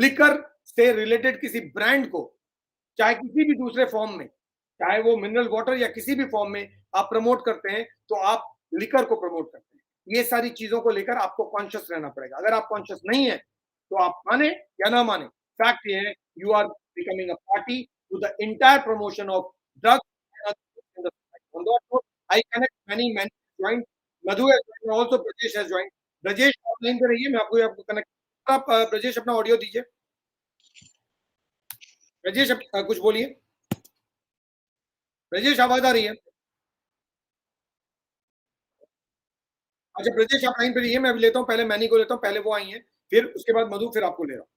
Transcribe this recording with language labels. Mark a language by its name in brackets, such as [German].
[Hindi] Liquor से related किसी brand को, चाहे किसी भी दूसरे फॉर्म में, चाहे वो मिनरल वाटर या किसी भी फॉर्म में आप प्रमोट करते हैं तो आप लिकर को प्रमोट करते हैं. ये सारी चीजों को लेकर आपको कॉन्शियस रहना पड़ेगा. अगर आप कॉन्शियस नहीं है तो आप माने या ना माने, फैक्ट ये है [English] You are becoming a party to the entire promotion of drugs. I connect many joined. Madhu has joined, also Brajesh has joined. [Hindi] Brajesh आप लाइन पे रहिए, मैं आपको कनेक्ट. आप ब्रजेश अपना ऑडियो दीजिए. ब्रजेश कुछ बोलिए. ब्रजेश आवाज आ रही है? अच्छा ब्रजेश आप लाइन पे रहिए, मैं अभी लेता हूँ, पहले मैनी को लेता हूँ, पहले वो आई हैं, फिर उसके बाद मधु, फिर आपको ले रहा हूँ.